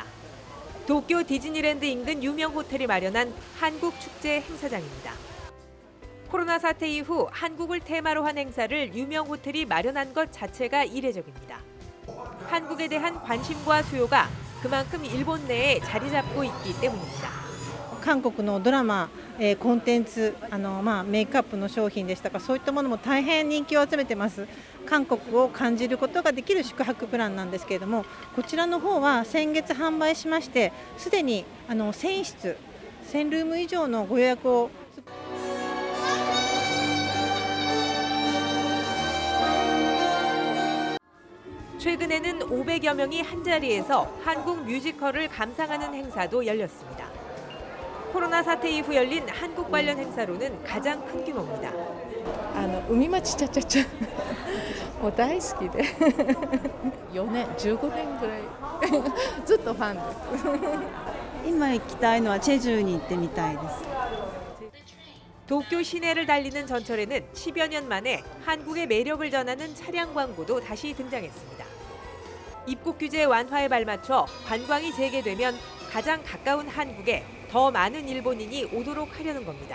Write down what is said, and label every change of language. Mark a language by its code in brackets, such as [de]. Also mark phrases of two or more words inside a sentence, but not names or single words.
[ko] 도쿄 디즈니랜드 인근 유명 호텔이 마련한 한국 축제 행사장입니다. 코로나 사태 이후 한국을 테마로 한 행사를 유명 호텔이 마련한 것 자체가 이례적입니다. 한국에 대한 관심과 수요가 그만큼 일본 내에 자리 잡고 있기 때문입니다. [ja] 韓国のドラマ、コンテンツ、メイクアップの商品でしたか、そういったものも大変人気を集めてます。韓国を感じることができる宿泊プランなんですけれども、こちらの方は先月販売しまして、すでに1000室、1000ルーム以上のご予約を。 [ko] 최근에는 500여 명이 한자리에서 한국 뮤지컬을 감상하는 행사도 열렸습니다. 코로나 사태 이후 열린 한국 관련 행사로는 가장 큰 규모입니다. [ja] 海町チャチャチャもう大好きで4年15年ぐらいずっとファンです今行きたいのはチェジュに行ってみたいです [ko] 도쿄 시내를 달리는 전철에는 10여 년 만에 한국의 매력을 전하는 차량 광고도 다시 등장했습니다. 입국 규제 완화에 발맞춰 관광이 재개되면 가장 가까운 한국에 더 많은 일본인이 오도록 하려는 겁니다.